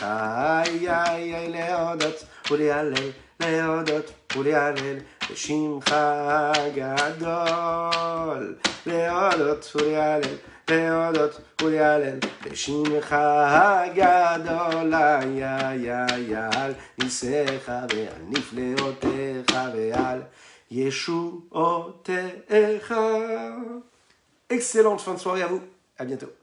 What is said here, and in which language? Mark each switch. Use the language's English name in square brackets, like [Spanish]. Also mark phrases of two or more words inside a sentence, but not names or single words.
[Hebrew] איי איי איי להודות ולהלל, להודות ולהלל לשמך הגדול. להודות ולהלל, להודות ולהלל לשמך הגדול. איי איי איי על ניסיך ועל נפלאותיך ועל ישועותיך. [French] Excellente fin de soirée à vous, à bientôt.